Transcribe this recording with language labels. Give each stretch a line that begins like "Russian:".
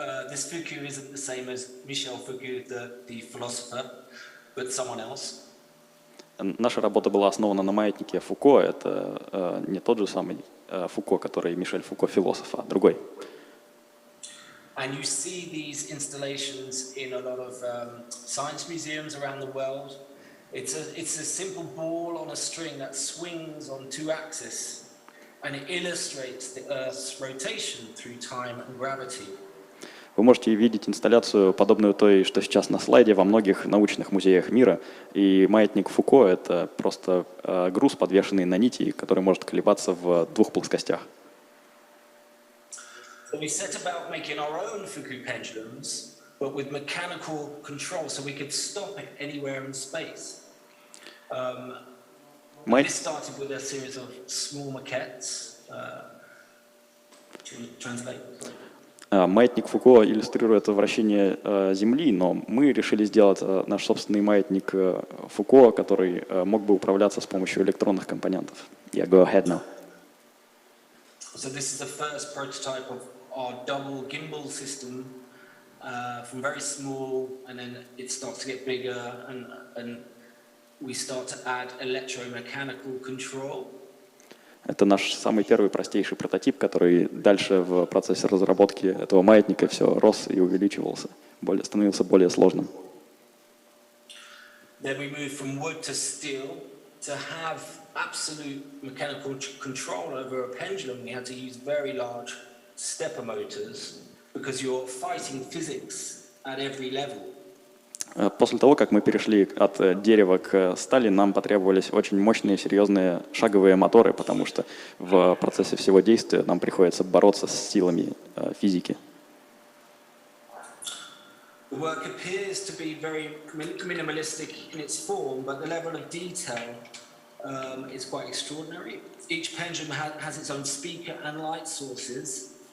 English: This Foucault isn't the same as Michel Foucault, the philosopher, but someone else.
Russian: Наша работа была основана на маятнике Фуко. Это не тот же самый Фуко, который Мишель Фуко, философ, а другой.
English: And you see these installations in a lot of science museums around the world. It's a simple ball on a string that swings on two axes, and it illustrates the Earth's rotation through time and gravity.
Russian: Вы можете видеть инсталляцию, подобную той, что сейчас на слайде, во многих научных музеях мира. И маятник Фуко — это просто груз, подвешенный на нити, который может колебаться в двух плоскостях.
English: So we set about making our own Foucault pendulums, but with mechanical control, so we could stop it anywhere in space. This started with a series of small maquettes. Translate.
Russian: Маятник Фуко иллюстрирует вращение Земли, но мы решили сделать наш собственный маятник Фуко, который мог бы управляться с помощью электронных компонентов.
English: Yeah, go ahead now. So this is the first prototype of our double gimbal system, from very small, and then it starts to get bigger, and we start to add electromechanical control.
Russian: Это наш самый первый простейший прототип, который дальше в процессе разработки этого маятника все рос и увеличивался, становился более сложным.
English: Then we moved from wood to steel. To have absolute mechanical control over a pendulum, we had to use very large stepper motors because you're fighting physics at every level.
Russian: После того, как мы перешли от дерева к стали, нам потребовались очень мощные, серьезные шаговые моторы, потому что в процессе всего действия нам приходится бороться с силами физики.
English: The work appears to be very minimalistic in its form, but the level of detail is quite extraordinary. Each pendulum has its own speaker and light sources.